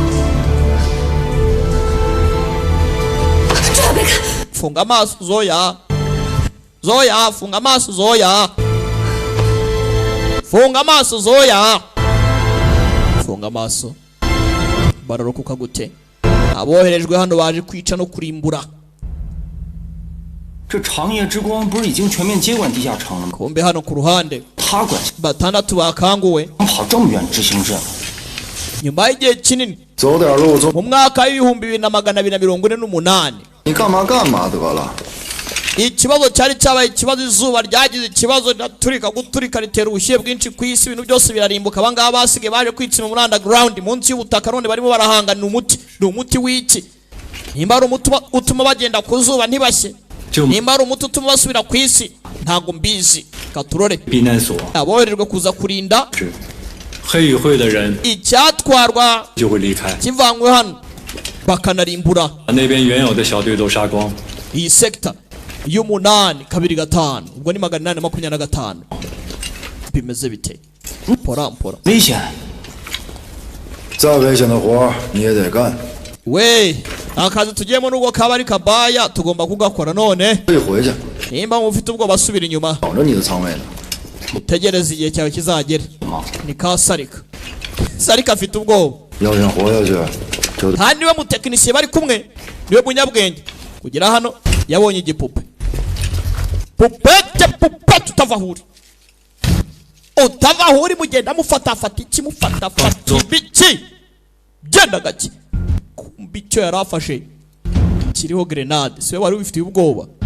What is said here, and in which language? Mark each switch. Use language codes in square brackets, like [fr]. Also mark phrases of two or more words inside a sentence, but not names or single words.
[rw] funga amaso zoya funga amaso zoya funga amaso zoya funga amaso bararokoka gute aboherejwe hano baje kwica no kurimbura [zh] 这长夜之光不是已经全面接管地下城了吗？ [rw] kumbe hano ku ruhande [zh] 他管 [rw] batandatu bakanguwe [zh] 跑这么远执行任务， [rw] nyuma y'igihe kinini [zh] 走点路，走。 [rw] mu mwaka w'ibihumbi 2248 [zh] 你干嘛干嘛得了。 [rw] ikibazo cyari cyabaye ikibazo izuba ryagize ikibazo guturika ritera ubushyuhe bwinshi ku isi ibintu byose birarimbuka abangaba basigaye baje kwitsima muri underground munsi y'ubutaka none barimo barahanga ni umuti w'iki nimba ari umuti utuma bagenda ku zuba ntibashye nimba ari umuti utuma basubira ku isi ntago mbizi katurore [zh] 避难所 [rw] aboherejwe kuza kurinda [zh] 黑与会的人 [rw] icyatuma cyatwarwa [zh] 就会离开， [rw] kivanywe hano bakanarimbura [zh] 把那边原有的小队都杀光。 [rw] iyi sector y'umunani kabiri gatanu ubwo ni 825 bimeze bite mpora mpora [zh] 危险！再危险的活你也得干。 [rw] we akazi tugiyemo nubwo kaba ari kabaya tugomba kugakora none [zh] 可以回去， [rw] nimba mufite ubwo basubira inyuma [zh] 等着你的仓位呢。 [rw] utegereze igihe cyawe kizagera ni ka sarika sarika afite ubwoba [zh] 要想活下去，就 [rw] kandi niwe mutekinisiye bari kumwe niwe munyabwenge kugera hano yabonye igipupe pupete pupete utava aho uri mugenda mufatafata iki mufatafata ibiki genda gake kumbi icyo yari afashe kiriho grenade siwe wari ubifitiye ubwoba